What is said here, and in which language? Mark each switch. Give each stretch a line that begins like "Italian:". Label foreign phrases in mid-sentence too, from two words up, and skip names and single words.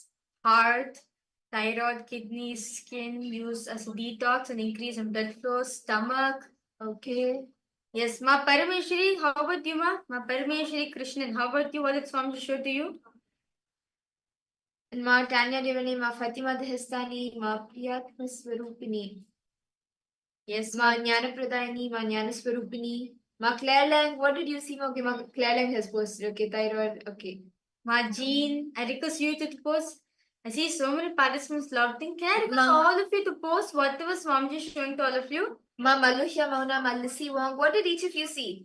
English: Heart, thyroid, kidneys, skin, used as a detox and increase in blood flow. Stomach. Okay. Yes, Ma Parameshwari, how about you, Ma? Ma Parameshwari Krishnan, how about you? What did Swami show to you? And Ma Tanya Devani, Ma Fatima Dehestani, Ma Priyatma Swarupini. Yes, Ma Jnana Pradayani, Ma Jnana Swarupini. Ma Claire Lang, what did you see? Okay, Ma Claire Lang has posted. Okay, thyroid. Okay. Ma Jean, I request you to post. I see so many participants logged in. Can I request all of you to post whatever Swamiji is showing to all of you? Ma Malusha Mauna, Ma Lissy Wong, what did each of you see?